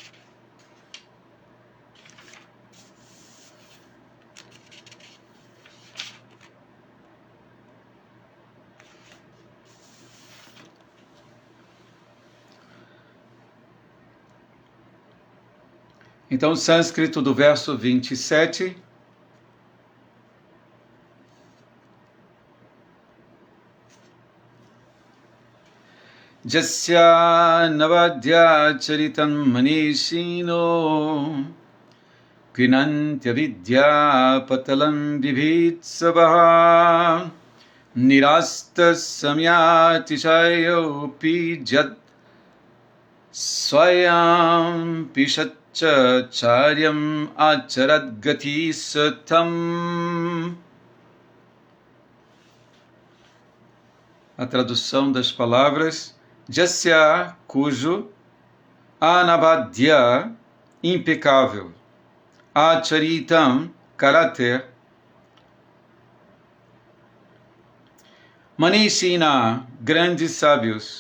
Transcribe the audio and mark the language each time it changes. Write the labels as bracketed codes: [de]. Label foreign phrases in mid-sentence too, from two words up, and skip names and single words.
[pt] Então, o sânscrito do verso 27. [sa] Jasya navadya charitam manishino grinantya vidya patalam vibhitsavaha nirasta samyatishayopi jad swayam pishacha charyam acharat gati satam. [pt] A tradução das palavras: Jasya, cujo, Anavadya, impecável. Acharitam, caráter. Manishina, grandes sábios.